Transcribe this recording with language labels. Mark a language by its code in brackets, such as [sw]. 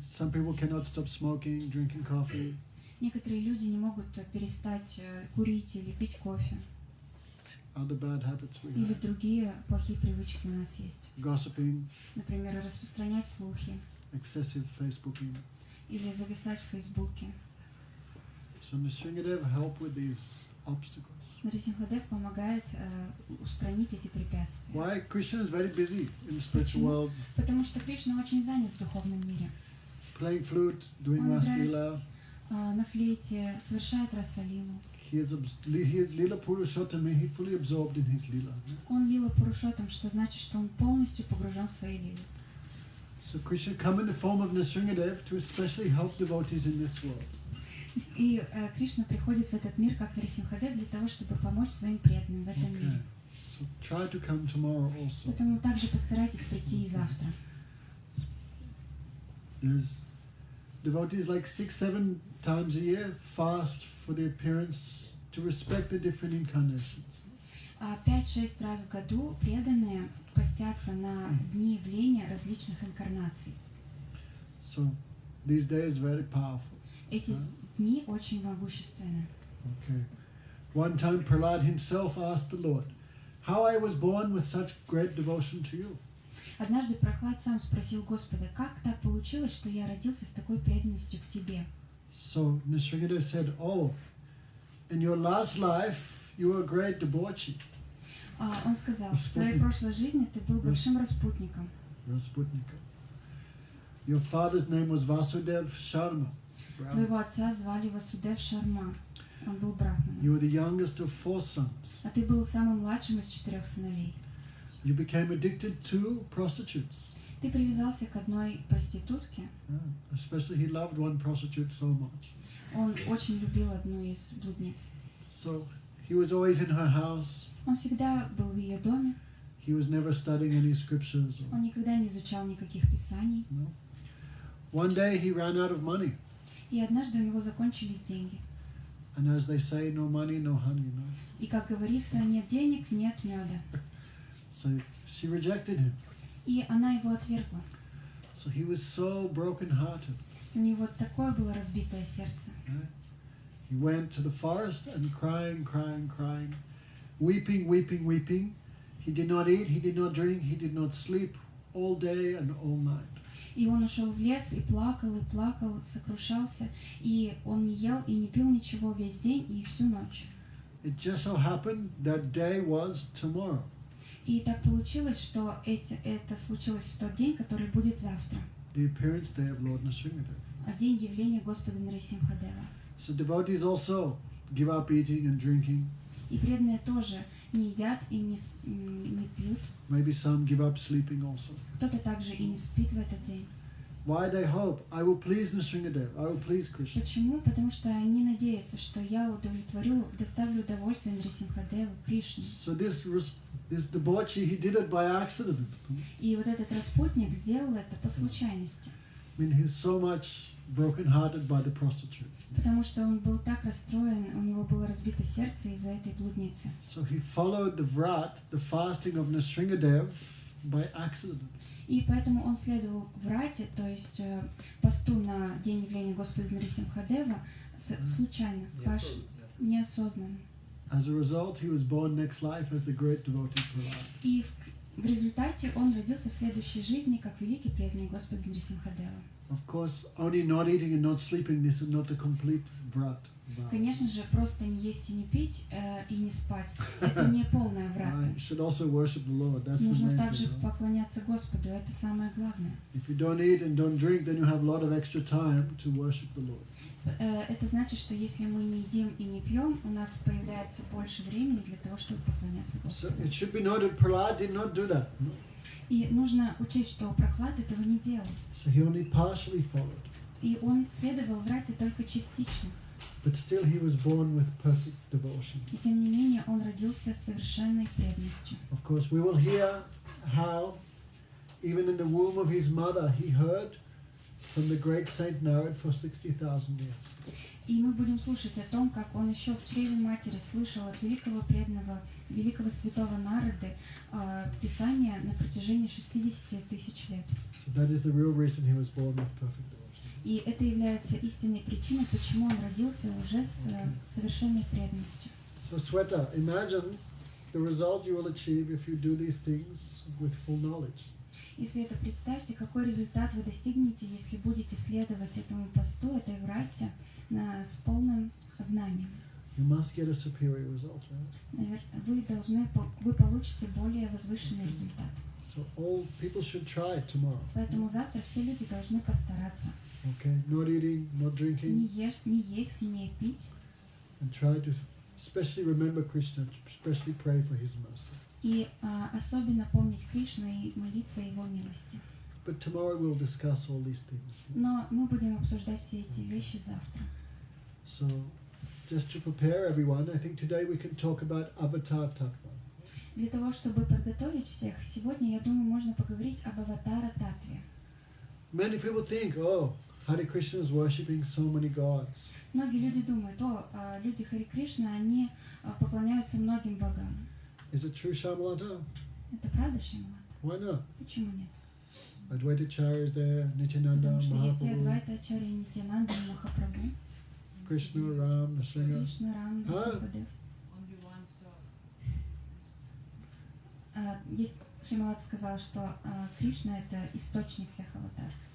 [en] Some people cannot stop smoking, drinking coffee. [ru] Некоторые люди не могут перестать курить или пить кофе. [en] Other bad habits we [ru] Или [en] have. [ru] другие плохие привычки у нас есть. [en] Gossiping. [ru] Например, распространять слухи. [en] Excessive Facebooking. [ru] Или зависать в Фейсбуке. [en] So Nrsimhadev help with these obstacles. [ru] Нрисимхадев помогает устранить эти препятствия. [en] Why? Krishna is very busy in the spiritual world. [ru] Потому что Кришна очень занят в духовном мире. [en] Playing flute, doing [ru] Он [en] Rasa [ru] играет [en] Lila. [ru] На флейте, совершает расалилу. [en] He is Lila Purushottama, he fully absorbed in his Lila. [ru] Он лила пурушотам, что значит, что он полностью погружен в свои лилы. [en] So Krishna come in the form of Nrsimhadev to especially help devotees in this world. [ru] И Кришна приходит в этот мир как Нрисимхадев для того, чтобы помочь своим преданным в этом мире. [en] So try to come tomorrow also. [ru] Поэтому также постарайтесь прийти и завтра. [en] There's devotees like 6-7 times a year fast for the appearance to respect the different incarnations. [ru] 5-6 раз в году преданные постятся на дни явления различных инкарнаций. [en] So these days very powerful. [ru] Эти дни очень могущественны. [en] Okay. One time Prahlad himself asked the Lord, how I was born with such great devotion to you. [ru] Однажды Прохлад сам спросил Господа, как так получилось, что я родился с такой преданностью к тебе? [en] So Nrsimhadev said, oh, in your last life you were a great debauchee. [ru] Он сказал, в своей прошлой жизни ты был большим распутником. Rasputnika. [en] Your father's name was Vasudev Sharma. [ru] Твоего отца звали Васудев Шарма. Он был брахманом. [en] You were the youngest of 4 sons. [ru] А ты был самым младшим из 4 сыновей. [en] You became addicted to prostitutes. [ru] Ты привязался к одной проститутке. [en] Especially he loved one prostitute so much. [ru] Он очень любил одну из блудниц. [en] So he was always in her house. [ru] Он всегда был в ее доме. [en] He was never studying any scriptures. [ru] Он никогда не изучал никаких писаний. [en] No. One day he ran out of money. [ru] И однажды у него закончились деньги. [en] And as they say, no money, no honey, no. [ru] И как говорится, нет денег, нет меда. [en] So she rejected him. [ru] И она его отвергла. [en] So he was so broken-hearted. [ru] И у него такое было разбитое сердце. [en] Right? He went to the forest and crying, weeping, weeping, weeping. He did not eat, he did not drink, he did not sleep all day and all night. [ru] И он ушел в лес и плакал, сокрушался. И он не ел и не пил ничего весь день и всю ночь. [en] It just so happened that day was tomorrow. [ru] И так получилось, что это случилось в тот день, который будет завтра. [en] The appearance day of Lord Nrsimhadev. [ru] день явления Господа Нарисимхадева. [en] So devotees also give up eating and drinking. [ru] И преданные тоже не едят и не пьют. [en] Maybe some give up sleeping also. [ru] Кто-то также и не спит в этот день. [en] Why they hope? I will please Nrsimhadev. I will please Krishna. [ru] Почему? Потому что они надеются, что я удовлетворю, доставлю удовольствие Нрисимхадеву, Кришне. [en] So this debauchee, he did it by accident. [ru] И вот этот распутник сделал это по случайности. [en] I mean, he was so much broken-hearted by the prostitute. [ru] Потому что он был так расстроен, у него было разбито сердце из-за этой блудницы. [en] So he followed the vrat, the fasting of Nrsimhadev, by accident. [ru] И поэтому он следовал врате, то есть посту на день явления Господа Нарисимхадева случайно, неосознанно. [en] As a result, he was born next life as the great devotee Prahlad. [ru] И в результате он родился в следующей жизни как великий преданный Господа Нарисимхадева. [en] Of course, only not eating and not sleeping, this is not the complete vrat. [ru] Конечно же, просто не есть и не пить и не спать. Это не полная врата. [en] You should also worship the Lord. That's the [ru] Нужно [en] main [ru] также [en] thing. [ru] поклоняться Господу. Это самое главное. [en] If you don't eat and don't drink, then you have a lot of extra time to worship the Lord. [ru] Это значит, что если мы не едим и не пьем, у нас появляется больше времени для того, чтобы поклоняться Господу. [en] So it should be noted, Prahlad did not do that. No? [ru] И нужно учесть, что Прохлад этого не делал. [en] So he only partially followed. [ru] И он следовал врате только частично. [en] But still he was born with perfect devotion. [ru] И тем не менее он родился с совершенной преданностью. [en] Of course, we will hear how, even in the womb of his mother, he heard from the great Saint Narad for 60,000 years. [ru] И мы будем слушать о том, как он еще в чреве матери слышал от великого преданного, великого святого Нарады Писания на протяжении 60 тысяч лет. [en] So that is the real reason he was born with perfect devotion. [ru] И это является истинной причиной, почему он родился уже с совершенной преданностью. [en] So Sweta, imagine the result you will achieve if you do these things with full knowledge. [ru] И, Света, представьте, какой результат вы достигнете, если будете следовать этому посту, этой врате, с полным знанием. [en] You must get a superior result, right? [ru] Вы получите более возвышенный результат. [en] So all people should try it tomorrow. [ru] Поэтому завтра все люди должны постараться. [en] Okay, not eating, not drinking, [ru] Не есть, не пить. [en] and try to especially remember Krishna, especially pray for his mercy. [ru] И особенно помнить Кришну и молиться о Его милости. [en] But tomorrow we'll discuss all these things. [ru] Но мы будем обсуждать все эти вещи завтра. [en] So, just to prepare everyone, I think today we can talk about Avatar Tattva. [ru] Для того, чтобы подготовить всех, сегодня, я думаю, можно поговорить об аватара-татве. [en] Many people think, oh, Hare Krishna is worshipping so many gods. [ru] Многие люди думают, люди Хари Кришна, они поклоняются многим богам. [en] Is it true, Shamalata? [ru] Это правда, Шималат? [en] Why not? [ru] Почему нет? [en] Advaita Acharya is there, Nityananda, [ru] Потому что есть и [en] Mahaprabhu, [ru] Адвайта Ачарья, Нитянанда, Махапрабху, [en] Krishna, Ram, Nrsimha. [ru] Кришна, Рам, Нарсимхадев. [en] Only one source. [ru] Есть, Шималат сказал, что Кришна — это источник всех аватар.